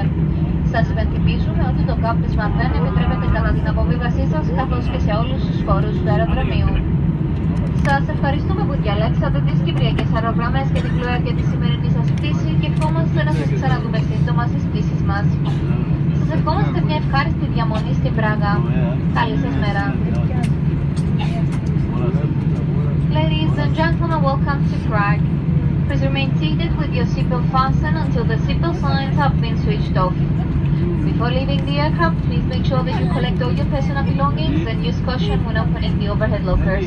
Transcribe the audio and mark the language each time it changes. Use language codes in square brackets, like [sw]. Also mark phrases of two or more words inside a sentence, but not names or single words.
[el] Σας υπενθυμίζουμε ότι το κάπνισμα δεν επιτρέπεται κατά την αποβίβασή σας καθώς και σε όλους τους χώρους του αεροδρομίου. Σας ευχαριστούμε που διαλέξατε τις κυπριακές αερογραμμές και την Fluair για τη σημερινή σας πτήση και ευχόμαστε να σας ξαναδούμε σύντομα στις πτήσεις μας. Σας ευχόμαστε μια ευχάριστη διαμονή στην Πράγα. Καλή σας μέρα. [en] Ladies and gentlemen, welcome to Prague. Please remain seated with your seatbelt fastened until the seatbelt signs have been switched off. Before leaving the aircraft, please make sure that you collect all your personal belongings and use caution when opening the overhead lockers.